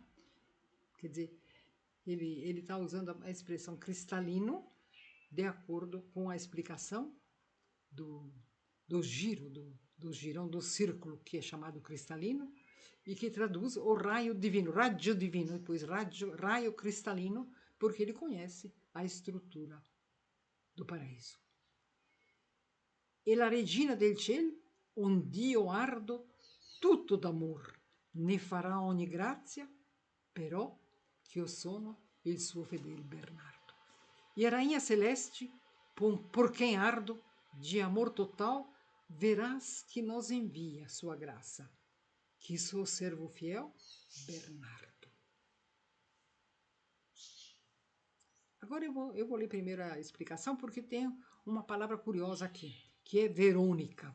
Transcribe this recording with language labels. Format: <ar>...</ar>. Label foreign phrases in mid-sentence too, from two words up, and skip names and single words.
<pt>Quer dizer, ele está usando a expressão cristalino de acordo com a explicação do giro, do girão do círculo, que é chamado cristalino, e que traduz o raio divino,</pt> <it>raggio divino,</it> <pt>depois raio cristalino, porque ele conhece a estrutura do paraíso.</pt> <it>E la regina del cielo, un Dio ardo, tutto d'amor, ne farà ogni grazia, però che io sono il suo fedele Bernardo.</it> <pt>E a rainha celeste, por quem ardo, de amor total, verás que nos envia sua graça, que sou servo fiel, Bernardo. Agora eu vou ler primeiro a explicação, porque tem uma palavra curiosa aqui, que é Verônica.</pt>